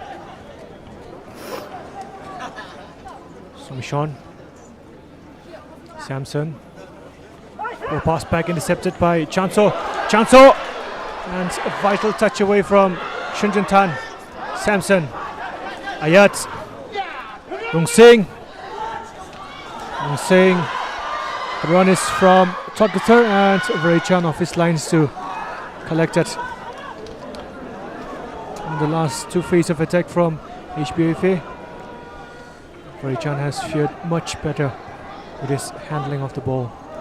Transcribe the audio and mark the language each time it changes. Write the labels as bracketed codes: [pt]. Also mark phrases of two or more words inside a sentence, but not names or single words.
[en] Sumishon. Samson. Oh, pass back intercepted by Chanso. Chanso! And a vital touch away from Shunjuntan. Samson. Ayat. Rung Singh. Rung Singh. The run is from Todgathar and Varejhan off his lines to collect it. In the last two phases of attack from HPFA, Varejhan has fared much better with his handling of the ball.